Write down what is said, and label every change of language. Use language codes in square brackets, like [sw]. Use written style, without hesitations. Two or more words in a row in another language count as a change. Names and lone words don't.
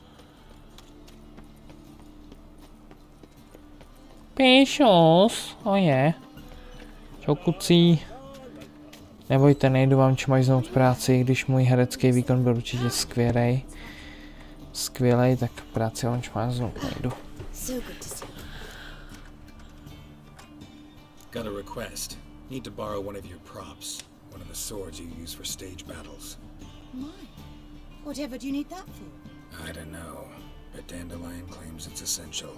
[cs] Pišus, je. Čau kucí. Nebojte, nejdu vám čmajznout práci, když můj herecký výkon byl určitě skvělej, tak práci vám čmajznout nejdu. [en] Got a request. Need to borrow one of your props. One of the swords you use for stage battles. My, whatever do you need that for? I don't know, but Dandelion claims it's essential.